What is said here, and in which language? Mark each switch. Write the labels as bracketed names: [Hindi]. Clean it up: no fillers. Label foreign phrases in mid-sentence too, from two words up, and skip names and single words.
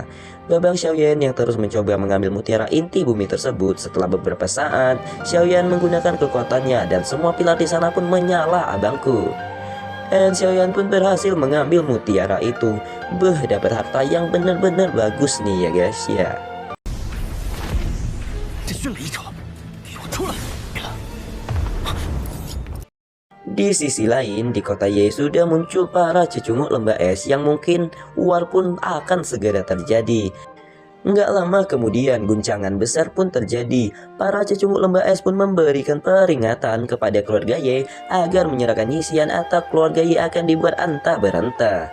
[Indonesian] Babang Xiaoyan yang terus mencoba mengambil mutiara inti bumi tersebut. Setelah beberapa saat, Xiaoyan menggunakan kekuatannya dan semua pilar di sana pun menyala abangku. Dan Xiaoyan pun berhasil mengambil mutiara itu. Dapat harta yang benar-benar bagus nih ya guys ya. [Chinese] 这训了一场，给我出来！ [Indonesian] Di sisi lain, di kota Ye sudah muncul para cecunguk lembah es yang mungkin war pun akan segera terjadi. Nggak lama kemudian guncangan besar pun terjadi. Para cecunguk lembah es pun memberikan peringatan kepada keluarga Ye agar menyerahkan Yixian atau keluarga Ye akan dibuat antah berantah.